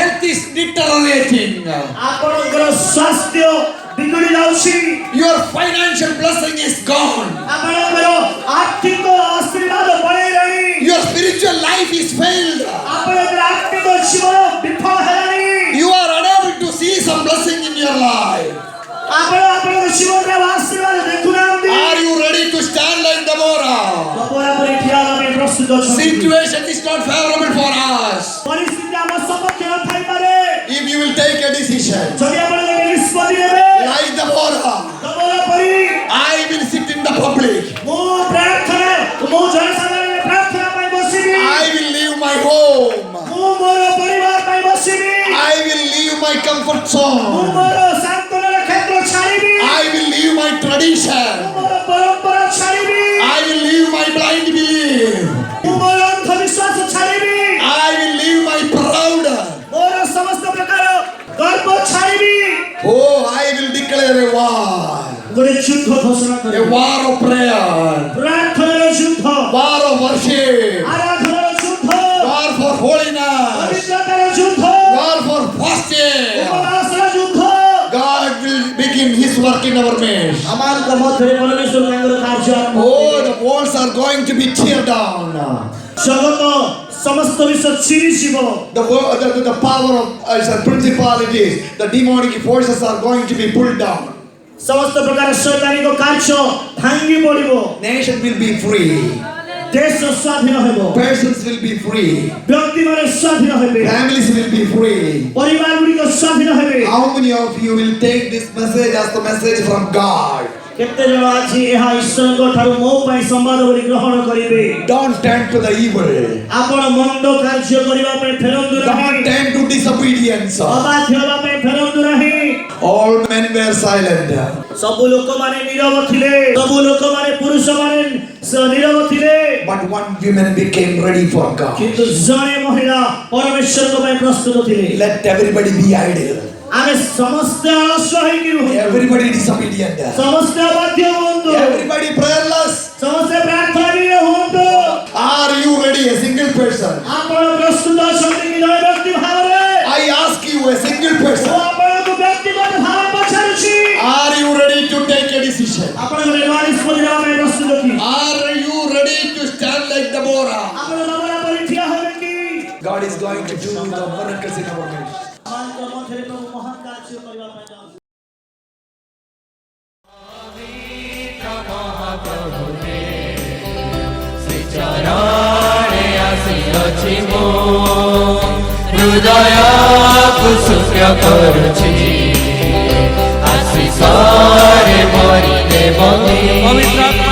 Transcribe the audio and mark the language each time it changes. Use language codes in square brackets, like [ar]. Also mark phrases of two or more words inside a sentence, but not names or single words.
[en] is deteriorating. [or] ଆପଣଙ୍କର ସ୍ୱାସ୍ଥ୍ୟ ବିଗଡ଼ି ଯାଉଛି [en] Your financial blessing is gone. [or] ଆପଣଙ୍କର ଆର୍ଥିକ ଆଶୀର୍ବାଦ ପଳେଇଲାଣି [en] Your spiritual life is failed. [or] ଆପଣଙ୍କର ଆର୍ଥିକ ଜୀବନ ବିଫଳ ହେଲାଣି [en] You are unable to see some blessing in your life. [or] ଆପଣ ଆପଣଙ୍କ ଜୀବନରେ ଆଶୀର୍ବାଦ ଦେଖୁନାହାନ୍ତି [en] Are you ready to stand like Deborah? [or] ଦବରା ପରି ଠିଆ ହେବା ପାଇଁ ପ୍ରସ୍ତୁତ ଅଛନ୍ତି [en] Situation is not favorable for us. [or] ପରିସ୍ଥିତି ଆମ ସପକ୍ଷେ ନଥାଇପାରେ [en] If you will take a decision, [or] ଯଦି ଆପଣ ଗୋଟେ ନିଷ୍ପତ୍ତି ନେବେ [en] like Deborah, [or] ଦବରା ପରି [en] I will sit in the public. [or] ମୁଁ ଜନସାଧାରଣରେ ପ୍ରାର୍ଥନା ପାଇଁ ବସିବି [en] I will leave my home. [or] ମୁଁ ମୋର ପରିବାର ପାଇଁ ବସିବି [en] I will leave my comfort [or] ମୁଁ [en] zone. [or] ମୋର ସାନ୍ତ୍ୱନାର କ୍ଷେତ୍ର ଛାଡ଼ିବି [en] I will leave my tradition. [or] ମୁଁ ମୋର ପରମ୍ପରା ଛାଡ଼ିବି [en] I will leave my blind belief. [or] ମୁଁ ମୋର ଅନ୍ଧବିଶ୍ୱାସ ଛାଡ଼ିବି [en] I will leave my proud. [or] ମୋର ସମସ୍ତ ପ୍ରକାର ଗର୍ବ ଛାଡ଼ିବି [en] Oh, I will declare a war. [or] ଗୋଟେ ଯୁଦ୍ଧ ଘୋଷଣା [en] A [or] କରିବି [en] war of prayer. [or] ପ୍ରାର୍ଥନାର ଯୁଦ୍ଧ [en] War of worship. [or] ଆରାଧନାର ଯୁଦ୍ଧ [en] War for holiness. [or] ପବିତ୍ରତାର ଯୁଦ୍ଧ [en] War for fasting. [or] ଉପବାସର ଯୁଦ୍ଧ [en] God will begin His work in our midst. [or] ଆମମାନଙ୍କ ମଧ୍ୟରେ ପରମେଶ୍ୱର ତାଙ୍କର କାର୍ଯ୍ୟ ଆରମ୍ଭ [en] Oh, [or] କରିବେ। [en] the walls are going to be tear down. [or] ଜଗତ ସମସ୍ତ ବିଷୟ ଚିରିଯିବ [en] The power of principalities, the demonic forces are going to be pulled down. [or] ସମସ୍ତ ପ୍ରକାର ଶୈତାନିକ କାର୍ଯ୍ୟ ଭାଙ୍ଗି ପଡ଼ିବ [en] Nation will be free. [or] ଦେଶ ସ୍ୱାଧୀନ ହେବ [en] Persons will be free. [or] ବ୍ୟକ୍ତିମାନେ ସ୍ୱାଧୀନ ହେବେ [en] Families will be free. [or] ପରିବାର ଗୁଡ଼ିକ ସ୍ୱାଧୀନ ହେବେ [en] How many of you will take this message as the message from God? [or] କେତେ ଜଣ ଆଜି ଏହା ଈଶ୍ୱରଙ୍କ ଠାରୁ ମୋ ପାଇଁ ସମ୍ବାଦ ବୋଲି ଗ୍ରହଣ କରିବେ [en] Don't turn to the evil. [or] ଆପଣ ମନ୍ଦ କାର୍ଯ୍ୟ କରିବା ପାଇଁ ଫେରନ୍ତୁ [en] Don't [or] ନାହିଁ [en] turn to disobedience. [or] ଅବାଧ୍ୟ ହେବା ପାଇଁ ଫେରନ୍ତୁ ନାହିଁ [en] All men were silent. [or] ସବୁ ଲୋକମାନେ ନୀରବ ଥିଲେ ସବୁ ଲୋକମାନେ ପୁରୁଷମାନେ ନୀରବ ଥିଲେ [en] But one woman became ready for God. [or] କିନ୍ତୁ ଜଣେ ମହିଳା ପରମେଶ୍ୱରଙ୍କ ପାଇଁ ପ୍ରସ୍ତୁତ ଥିଲେ [en] Let everybody be idle. [or] ଆମେ ସମସ୍ତେ ଅଳସ ହେଇକି ରୁହନ୍ତୁ [en] Everybody disobedient. [or] ସମସ୍ତେ ଅବାଧ୍ୟ ହୁଅନ୍ତୁ [en] Everybody prayerless. [or] ସମସ୍ତେ ପ୍ରାର୍ଥନାରେ ହୁଅନ୍ତୁ [en] Are you ready, a single person? [or] ଆପଣ ପ୍ରସ୍ତୁତ ଅଛନ୍ତି କି ଜଣେ ବ୍ୟକ୍ତି ଭାବରେ [en] I ask you, a single [or] ମୁଁ [en] person. [or] ଆପଣଙ୍କୁ ବ୍ୟକ୍ତିଗତ ଭାବରେ ପଚାରୁଛି [en] Are you ready to take a decision? [or] ଆପଣ ଗୋଟେ ନୂଆ ନିଷ୍ପତ୍ତି ନେବା ପାଇଁ ପ୍ରସ୍ତୁତ କି [en] Are you ready to stand like Deborah? [or] ଆପଣ ଦବରା ପରି ଠିଆ ହେବେ କି [en] God is going to do the miracles in our midst. [or] ଆମମାନଙ୍କ ମଧ୍ୟରେ ପ୍ରଭୁ ମହାନ କାର୍ଯ୍ୟ କରିବା ପାଇଁ ଯାଉଛନ୍ତି ଚରଣେ ଆସିଅଛି ମୋ ହୃଦୟକୁ ଶୁକ୍ର କରୁଛି ଆଶିଷରେ ଭରି ଦେବ ପବିତ୍ର